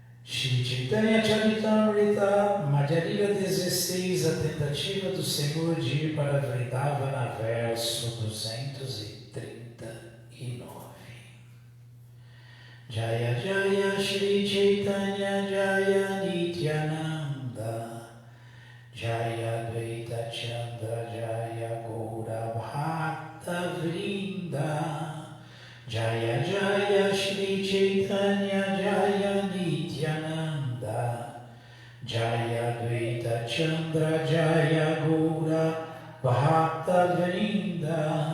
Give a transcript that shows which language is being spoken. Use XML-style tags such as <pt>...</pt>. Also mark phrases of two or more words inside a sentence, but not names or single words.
<pt>Shri Chaitanya Charitamrita, Madhya Lila 16, a tentativa do Senhor de ir para Vrindavana, verso 239.</pt> <sa>जय जय श्री चैतन्य जय नित्यानन्द, जय अद्वैत चन्द्र जय गौर भक्त वृन्द, जय जय श्री चैतन्य जय नित्यानन्द, जय अद्वैत चन्द्र जय गौर भक्त वृन्द.</sa>